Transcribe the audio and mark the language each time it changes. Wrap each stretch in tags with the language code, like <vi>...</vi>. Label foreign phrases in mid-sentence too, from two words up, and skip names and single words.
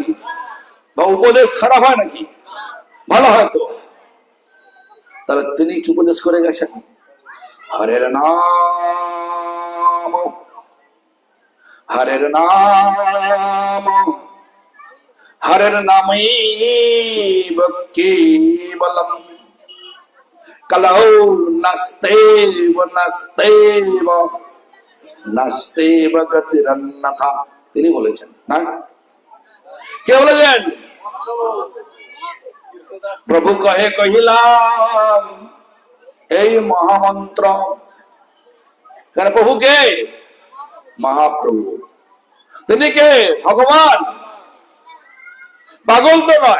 <bn>বা উপদেশ খারাপ হয় নাকি? ভালো হয় তো। তাহলে তিনি কি উপদেশ করে গেছেন?</bn> <sa>হরের নাম, হরের নাম, হরের নামই কেবলম কলৌ নাস্তেব নাস্তেব নাস্তেব গতিরন্যথা।</sa> <bn>তিনি বলেছেন না? কে বলেছেন? প্রভু কহে কহিলাম এই মহামন্ত্র। কেন প্রভু কে? মহাপ্রভু। তিনি কে? ভগবান। পাগল তো নয়।</bn>